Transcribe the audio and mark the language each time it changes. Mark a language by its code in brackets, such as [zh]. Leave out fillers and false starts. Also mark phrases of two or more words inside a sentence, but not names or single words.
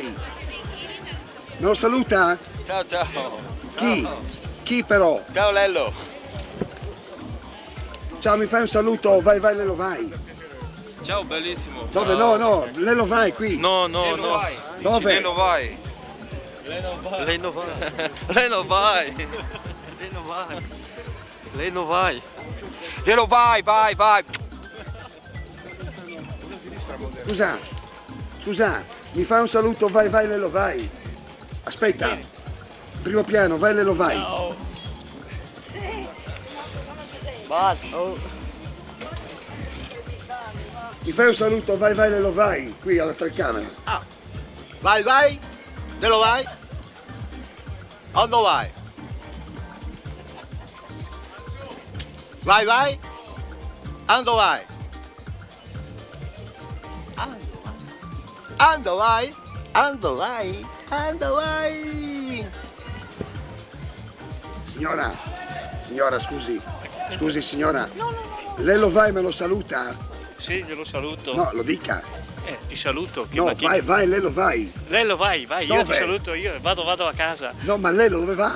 [it] Me lo saluta? Ciao, ciao. Chi? Ciao. Chi però? Ciao Lello. Ciao, mi fai un saluto? Vai, vai, Lello, vai. Ciao, bellissimo. Dove? Ciao. No, Lello, vai qui. No. Dove? Lello vai. Leno vai. Leno vai. Leno vai. Leno vai. Leno vai, vai. Scusa, mi fai un saluto? Vai, vai, Lello, vai. Aspetta. Primo piano, vai, Lello, vai. Ciao. Mi fai un saluto? Vai, vai, Lello, vai. Qui alla telecamera. Ah. Vai, vai. Lello vai. Ando vai. Vai, vai. Ando vai. Ando vai. Ando vai. Ando vai. Signora, scusi. Scusi, signora. Lello vai, me lo saluta? Sì, glielo saluto. No, lo dica. Ti saluto. No, vai, Lello vai. Lello vai, io Dove? ti saluto, io vado a casa. No, ma Lello dove va?